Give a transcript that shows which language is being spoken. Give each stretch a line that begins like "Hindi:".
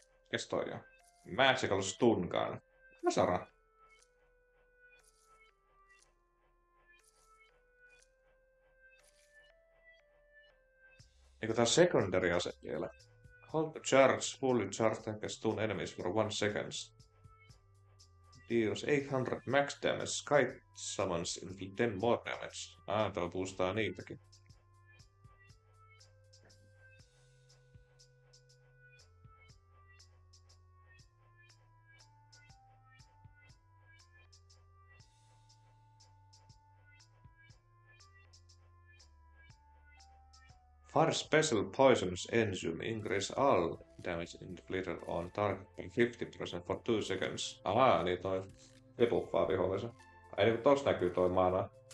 Finnish: Kes toi on? Magical Stun Gun. Kasara. Eikö tää secondary ase vielä?
English: Hold the charge, fully charged and stun enemies for 1 seconds. Deals 800 max damage, kite summons inflict 10 more damage.
Finnish: Tää boostaa niitäkin.
English: Fire special poisonous enzyme increase all damage inflicted on target by 50% for 2 seconds.
Finnish: Niin toi debuffaa vihollisen. Ai niinku tossa näkyy toi mana.